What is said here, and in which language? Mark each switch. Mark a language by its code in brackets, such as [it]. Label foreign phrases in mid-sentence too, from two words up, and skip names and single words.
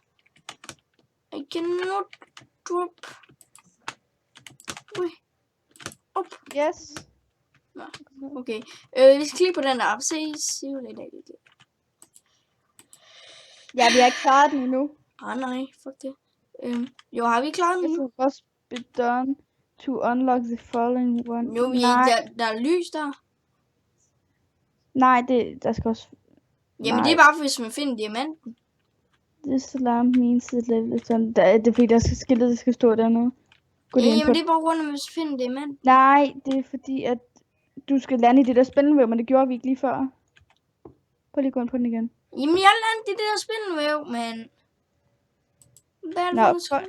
[en] I cannot drop. Ui. [da] Op. [en] Yes. [da] Nå, okay. Vi skal klikke på den der. Se jo lidt af det. Ja, vi har ikke klaret den endnu. Nej, fuck det. Jo, har vi klaret den nu? [en] It must be done to unlock the following one. [da] Jo, der er lys der. Nej, der skal også... Jamen, det er bare, hvis man finder diamanten. [en] This alarm means the level is done. [da] Det er fordi, der skal skiltet, det skal stå dernede. Jamen, det er bare rundt, hvis man finder diamanten. Nej, det er fordi, at du skal lande i det der spindelvæv, men det gjorde vi ikke lige før. Prøv lige at gå ind på den igen. Jamen, jeg landede i det der spindelvæv, men... Hvad er det for noget skridt?